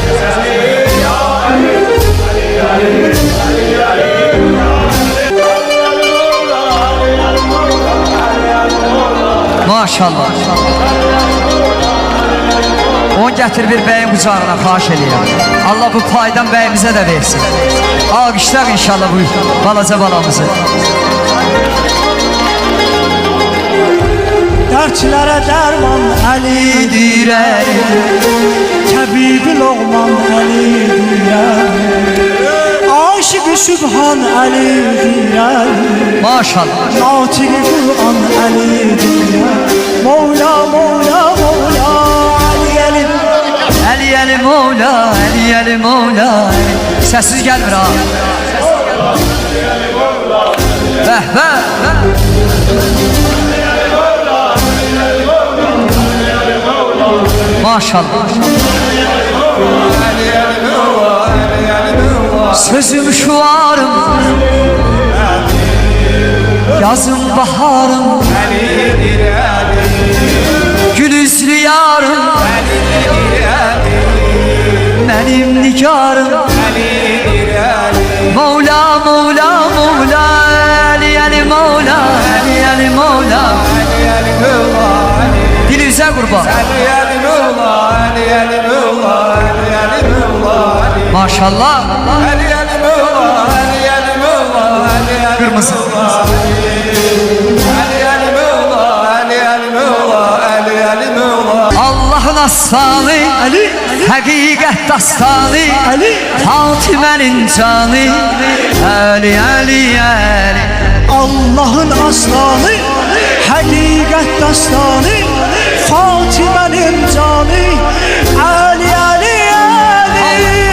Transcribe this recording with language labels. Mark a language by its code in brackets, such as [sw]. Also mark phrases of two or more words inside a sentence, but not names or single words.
[az] Maşallah. Onu gətir bir bəyin qucağına, xahiş edirəm. Allah bu paydan bəyimizə də versin. Alqışlar inşallah bu balaca balamızı. [tr] Dertlere derman Ali'dir Tabibi Loğman Ali'dir Aşık-ı Sübhan Ali'dir [az] Maşallah. [tr] Natik-i Kur'an Ali'dir Mevla Mevla Mevla Ali Ali [az] Ali Mevla, Ali Mevla. Sessiz gelmir ha. Bəh, bəh, bəh. Maşallah. [tr] Sözüm şuarım, yazım baharım, gülüzlü yarım, benim nigarım. Mevla, Mevla, Mevla, Ali, Ali, Mevla, Ali, Ali, Mevla. Dilinize kurban. [az] Maşallah. olsun. [tr] Allah'ın aslanı, [az] həqiqət dastanı, Fatimənin canı, Əli, Əli, Əli. [tr] Allah'ın aslanı, hakikat dastanı, Fatime'nin canı, Ali Ali Ali.